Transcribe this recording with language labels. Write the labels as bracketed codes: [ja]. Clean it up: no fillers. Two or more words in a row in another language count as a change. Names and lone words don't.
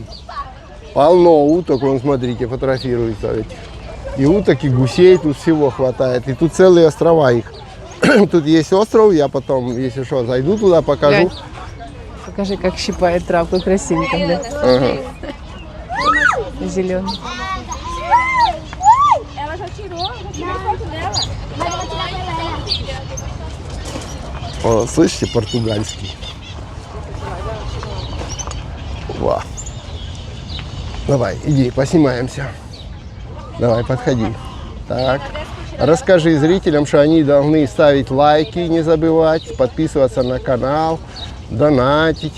[ru] Полно уток, вон, смотрите, фотографируются этих. И уток, и гусей тут всего хватает. И тут целые острова их. Тут есть остров, я потом, если что, зайду туда, покажу. Глянь. Покажи, как щипает травку красивенько, да? Ага. Зеленый. [pt] Ela já tirou foto dela. Mas ela tirar pra ela. [ru] О, слышите, португальский. Ва. Давай, иди, поснимаемся. Давай, подходи. Так. Расскажи зрителям, что они должны ставить лайки, не забывать, подписываться на канал, донатить.